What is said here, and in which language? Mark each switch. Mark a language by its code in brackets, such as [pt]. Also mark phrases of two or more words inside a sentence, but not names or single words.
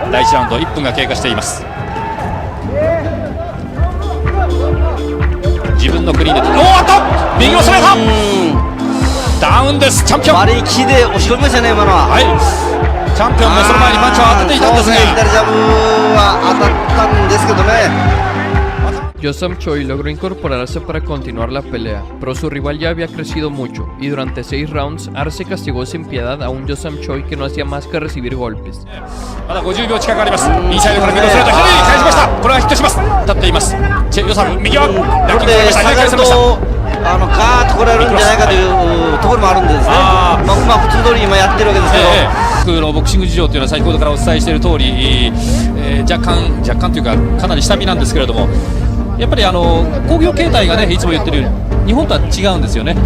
[ja] 第1ラウンド1分が経過しています。自分のクリーンで、おーっと右のストレートダウンです。チャンピオン割り切りで押し込みましたね、今のは。はい、チャンピオンもその前にパンチを当てていたんですが、左ジャブは当たったんですけどね。 [es] Josam Choi logró incorporarse para continuar la pelea, pero su rival ya había crecido mucho, y durante 6 rounds, Arce castigó sin piedad a un Josam Choi que no hacía más que recibir golpes. [ja] まだ50秒近くあります。インサイドから右のストレート、左に返しました。これはヒットします。立っています。チェ・ヨサム、右はこれで下がるとガーッと来られるんじゃないかというところもあるんでですね、普通通り今やってるわけですけど、僕のボクシング事情というのは先ほどからお伝えしている通り、若干というかかなり下火なんですけれども、やっぱり工業形態がね、いつも言ってるように日本とは違うんですよね。